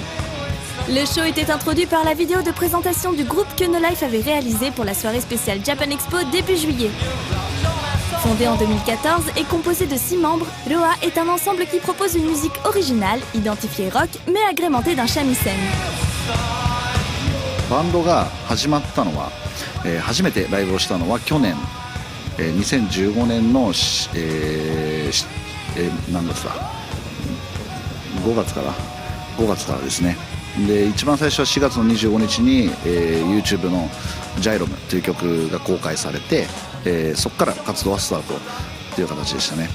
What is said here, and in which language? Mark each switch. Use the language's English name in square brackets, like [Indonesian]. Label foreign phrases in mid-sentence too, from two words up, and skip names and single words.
[French] Le show était introduit par la vidéo de présentation du groupe que No Life avait réalisé pour la soirée spéciale Japan Expo début juillet. Fondé en 2014 et composé de 6 membres, Roa est un ensemble qui propose une musique originale, identifiée rock, mais agrémentée d'un shamisen. [Japanese] バンドが始まったのは、初めてライブをしたのは去年、2015年の何月だ、5月からですね。で一番最初は4月の25日に、YouTube の「ジャイロム」という曲が公開されて、そこから活動はスタートという形でしたね。